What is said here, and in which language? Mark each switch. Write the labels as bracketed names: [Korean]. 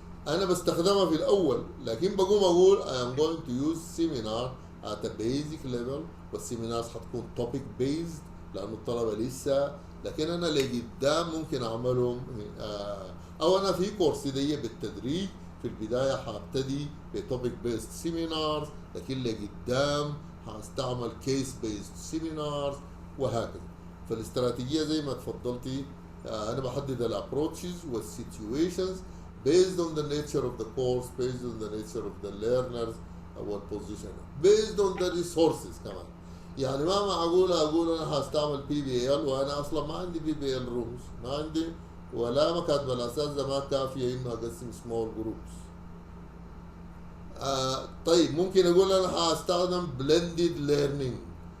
[Arabic] انا بستخدمها في الاول، لكن بقوم اقول [English] I am going to use seminar at a basic level، [Arabic] والسيمينارز حتكون [English] topic based [Arabic] لانه الطلبه لسه، لكن انا لقدام ممكن اعملهم. او انا في كورس دي بالتدريج، في البدايه حابتدي بتوبيك بيست سيمينارز، لكن لقدام هستعمل كيس بيست سيمينارز وهكذا. فالاستراتيجيه زي ما تفضلتي، انا بحدد الابروتشز والسيتويشنز [English] based on the nature of the course, based on the nature of the learners والposition, based on the resources كمان. [Arabic] يعني ما معقول اقول انا هستعمل PBL وانا اصلا ما عندي [English] PBL rooms، [Arabic] ما عندي ولا مكاتب الاساتذه ما كافيه انه اقسم [English] small groups. [Arabic] طيب ممكن اقول انا هستخدم [English] blended learning.